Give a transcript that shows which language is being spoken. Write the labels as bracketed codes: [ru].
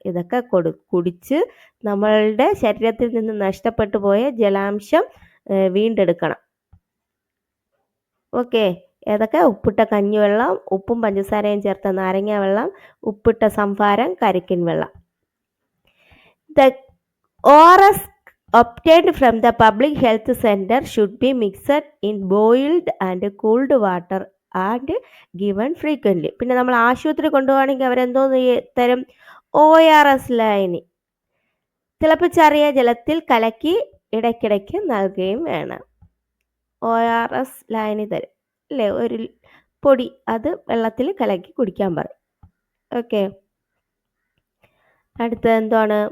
[ml] ഇതൊക്കെ കുടിച്ച് നമ്മളുടെ ശരീരത്തിൽ നിന്ന് നഷ്ടപ്പെട്ടു പോയ ജലാംശം വീണ്ടെടുക്കണം. ഓക്കെ. ഏതൊക്കെ? ഉപ്പിട്ട കഞ്ഞിവെള്ളം, ഉപ്പും പഞ്ചസാരയും ചേർത്ത നാരങ്ങ വെള്ളം, ഉപ്പിട്ട സംഭാരം, കരിക്കിൻ വെള്ളം. [en] The ORS obtained from the public health center should be mixed in boiled and cooled water and given frequently. [ml] പിന്നെ നമ്മൾ ആശുപത്രി കൊണ്ടുപോകണമെങ്കിൽ അവരെന്തോന്ന് തരും? ORS ലൈനി, തിളപ്പിച്ചാറിയ ജലത്തിൽ കലക്കി ഇടയ്ക്കിടയ്ക്ക് നൽകുകയും വേണം. ORS ലൈനി തരും, അല്ലേ? ഒരു പൊടി, അത് വെള്ളത്തിൽ കലക്കി കുടിക്കാൻ പറയും. ഓക്കെ. അടുത്തത് എന്താണ്?